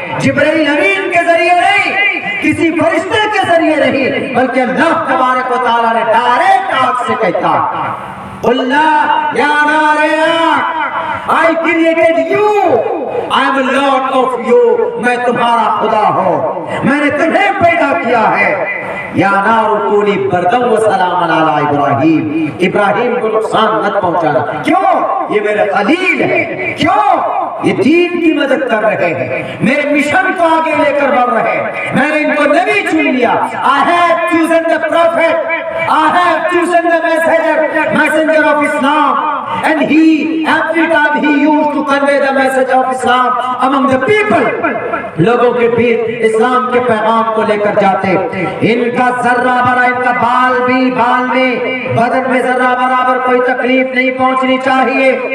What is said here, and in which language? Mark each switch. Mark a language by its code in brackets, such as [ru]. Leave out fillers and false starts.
[ur] جبرائیل امین کے ذریعے نہیں, کسی فرشتے کے ذریعے نہیں, بلکہ اللہ تبارک و تعالیٰ نے ڈائریکٹ آگ سے کہتا, اللہ یا نار آگ, [en] I created you, I am Lord of you, [ur] میں تمہارا خدا ہوں, میں نے تمہیں پیدا کیا ہے. [ar] یا نار کونی بردم و سلام علی ابراہیم, [ur] ابراہیم کو نقصان مت پہنچانا. کیوں؟ یہ میرے خلیل ہے. کیوں؟ یہ دین کی مدد کر رہے ہیں, میرے مشن کو آگے لے کر بڑھ رہے ہیں. میں نے ان کو نبی چن لیا. [en] I have chosen the prophet, I have chosen the messenger of Islam, and he every time he used to convey the message of Islam among the people, [ur] لوگوں کے بیچ اسلام کے پیغام کو لے کر جاتے. ان کا ذرہ برابر, ان کا بال میں بدن میں ذرہ برابر کوئی تکلیف نہیں پہنچنی چاہیے.